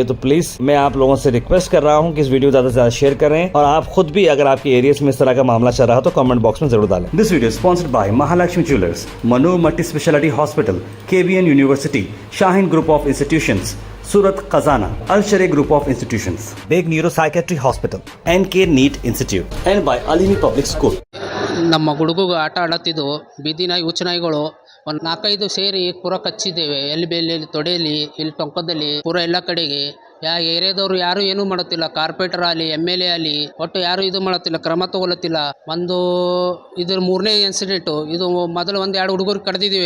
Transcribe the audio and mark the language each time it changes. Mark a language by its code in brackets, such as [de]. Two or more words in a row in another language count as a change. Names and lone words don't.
[hi] तो प्लीज मैं आप लोगों से रिक्वेस्ट कर रहा हूँ कि इस वीडियो ज्यादा से ज्यादा शेयर करें, और आप खुद भी अगर आपके एरिया में इस तरह का मामला चल रहा हो तो [en] comment box [hi] में जरूर डालें। [en] This video sponsored by Mahalakshmi Jewellers, Manu Multi Speciality Hospital, KBN University, Shaheen Group of Institutions, Surat Khazana, Al Share Group of Institutions, Baig Neuro Psychiatry Hospital, NK NEET Institute, and by Alimi Public School. [kn] ನಮ್ಮ ಹುಡುಗಗೆ ಆಟ ಆಡತ್ತಿದ್ದು ಬೀದಿ ನಾಯಿ ಹುಚ್ಚು ನಾಯಿಗಳು ಒಂದು 4-5 ಸೇರಿ ಪೂರ ಕಚ್ಚಿದ್ದೇವೆ. ಎಲ್ಲಿ ಬೆಲ್ಲಿ ತೊಡೆಯಲ್ಲಿ, ಇಲ್ಲಿ ಟೊಂಕದಲ್ಲಿ, ಪೂರ ಎಲ್ಲ ಕಡೆಗೆ. ಏರಿಯಾದವರು ಯಾರು ಏನೂ ಮಾಡುತ್ತಿಲ್ಲ, ಕಾರ್ಪೊರೇಟರ್ ಆಗಲಿ MLA ಆಗಲಿ ಒಟ್ಟು ಯಾರು ಇದು ಮಾಡುತ್ತಿಲ್ಲ, ಕ್ರಮ ತಗೊಳ್ಳತ್ತಿಲ್ಲ. ಇದ್ರ 3ನೇ ಇನ್ಸಿಡೆಂಟು. ಇದು ಮೊದಲು 1-2 ಹುಡುಗರು ಕಡ್ದಿದ್ದೀವಿ.